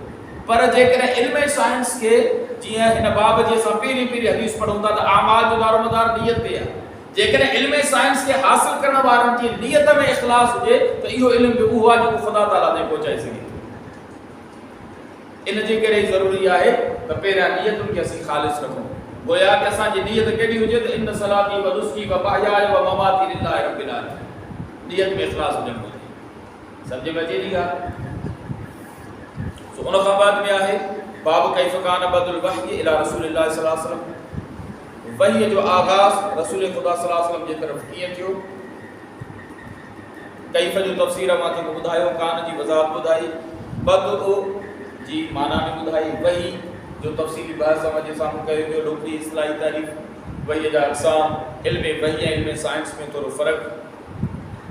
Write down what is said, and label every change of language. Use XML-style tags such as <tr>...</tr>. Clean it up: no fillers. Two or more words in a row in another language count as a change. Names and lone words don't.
<sd>पर जेकॾहिं इल्म साइंस खे जीअं हिन बाब जी असां पहिरीं हदीस पढ़ूं था त आमाल जो दारोमदार नियत ते आहे। जेकॾहिं इल्म साइंस खे हासिल करण वारनि जी नियत में इख़लास हुजे त इहो इल्म बि उहो आहे जेको ख़ुदा ताला ताईं पहुचाए सघे थो। इन जे करे ज़रूरी आहे त पहिरियां नियतुनि खे असीं ख़ालिस रखूं। गोया कि असांजी नियत कहिड़ी हुजे त</sd> <ar>إن صلاتي ونسكي ومحياي ومماتي لله رب العالمين,</ar> <sd>नियत में इख़लास हुजणु घुरिजे। सम्झ में अचे थी ॻाल्हि? उन खां बाद में आहे बाब</sd> <ar>كيف كان بدء الوحي إلى رسول الله صلى الله عليه وسلم.</ar> <sd>वही जो आगाज़ रसूल ख़ुदा</sd> <ar>صلى الله عليه وسلم</ar> <sd>जे तरफ़ कीअं थियो। कैफ़ जो तफ़सीर मां तव्हांखे ॿुधायो, कान जी वज़ाहत ॿुधाई, बदउ जी माना में ॿुधाई, वही जो तफ़सीली बहस जे साम्हूं कयो वियो, लोकली इस्लाही तारीफ़, वही जा अक़साम, इल्म वही ऐं इल्म साइंस में थोरो फ़र्क़ु।</sd>